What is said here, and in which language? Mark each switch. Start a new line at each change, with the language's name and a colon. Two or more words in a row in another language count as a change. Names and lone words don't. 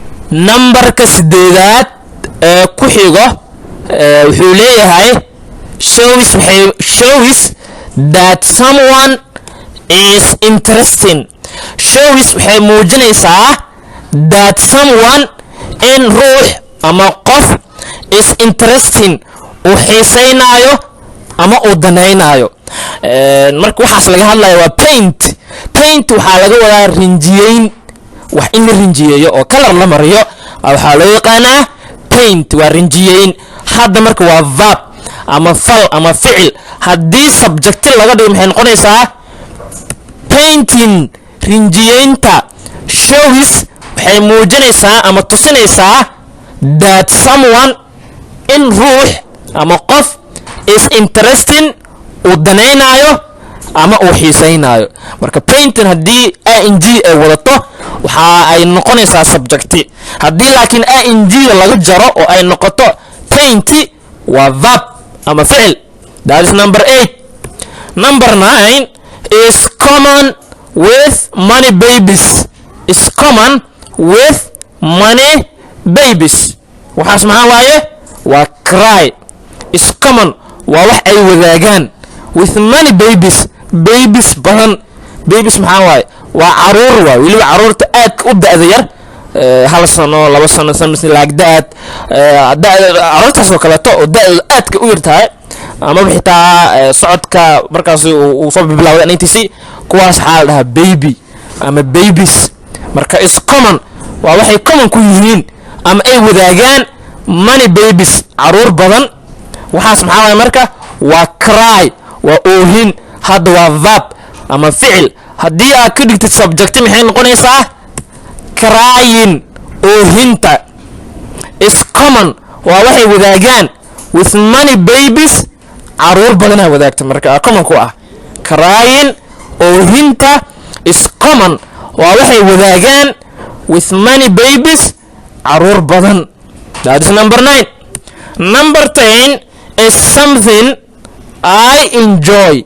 Somali: numberka sideedaad ee ku xigo wuxuu leeyahay
English: shows that someone is interesting.
Somali: shows waxay muujinaysaa
English: that someone in
Somali: ruux ama qof
English: is interesting
Somali: uu xiisaynayo ama uu danaynayo. marka waxaas laga hadlayo waa paint waxaa laga wadaa rinjiyeyn, wax in la rinjiyeeyo oo color la mariyo waxaa loo yaqaanaa paint, waa rinjiyeyn. hadda marka waa verb ama fal ama ficil, haddii subject laga dhigo maxay noqonaysaa painting, rinjiyeynta. shows waxay muujinaysaa ama tusinaysaa
English: that someone in
Somali: ruux ama qof
English: is interesting
Somali: uu danaynayo ama uu xiisaynayo. marka painting haddii ing ay wadato waxa ay noqonaysaa subject, haddii laakiin ing laga jaro oo ay noqoto paint waa verb ama ficil.
English: that is number 8. number 9 is common with many babies. is common with many babies.
Somali: waxaas maxaa waaye waa cry.
English: is common
Somali: waa wax ay wadaagaan
English: with many babies
Somali: badan. babies maxaa waaye waa caruur waay, weliba caruurta aadka u da'da yar, 1 sano 2 sano
English: something like that.
Somali: caruurtaas oo kaleeto oo da'da aadka u yar tahay ama xitaa socodka markaas uu soo bilaawday NTC, kuwaas waxaa la dhahaa baby ama babies. marka
English: is common
Somali: waa waxay common ku yihiin ama ay wadaagaan
English: many babies
Somali: caruur badan. waxaas maxaa waaye marka waa cry, waa oohin. hadda waa verb ama ficil, haddii aad ka dhigtid subject maxay noqonaysaa crying, oohinta.
English: is common
Somali: waa waxay wadaagaan
English: with many babies
Somali: caruur badanaa wadaagta, marka common ku ah crying, oohinta.
English: is common
Somali: waa waxay wadaagaan
English: with many babies
Somali: caruur badan.
English: that is number 9. number 10 is something I enjoy.